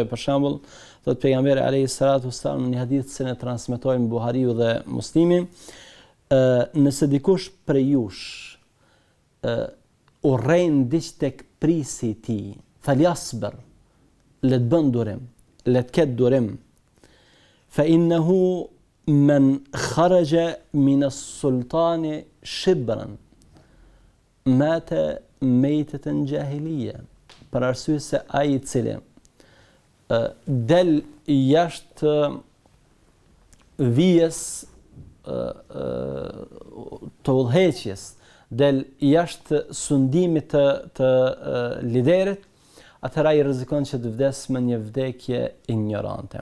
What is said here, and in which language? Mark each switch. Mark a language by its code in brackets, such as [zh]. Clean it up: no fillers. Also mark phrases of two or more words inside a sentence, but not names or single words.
[sq] Për shembull, thot pejgamberi [ar] عليه الصلاة والسلام [sq] në një hadith që ne transmetojmë Buhariu dhe Muslimi, nëse dikush prej jush urrejn diç tek prisi i tij, falyasbir, le të bën durim, le të ketë durim. [ar] فإنه من خرج من السلطان شبرا مات ميتة جاهلية. [sq] Për arsye se ai i cili del jashtë vijes të udhëheqjes, del jashtë sundimit të liderit, atëra i rrezikon që të vdes me një vdekje ignorante.